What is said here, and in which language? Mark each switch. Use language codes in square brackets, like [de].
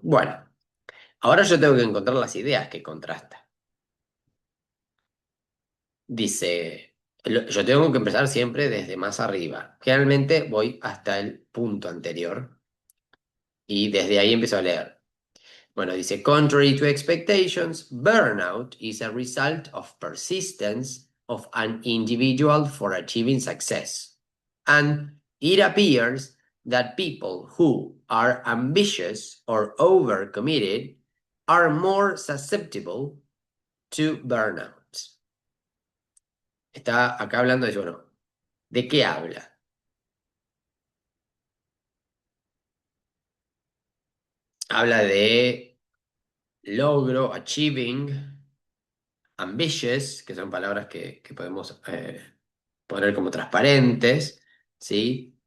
[es] Bueno, ahora yo tengo que encontrar las ideas que contrastan. Dice, yo tengo que empezar siempre desde más arriba. Generalmente voy hasta el punto anterior y desde ahí empiezo a leer. [en] Bueno, dice, contrary to expectations, burnout is a result of persistence of an individual for achieving success. And it appears that people who are ambitious or overcommitted are more susceptible to burnout. [es] Está acá hablando de, bueno, ¿de qué habla? Habla de logro, achieving, ambitious, que son palabras que podemos poner como transparentes, ¿sí?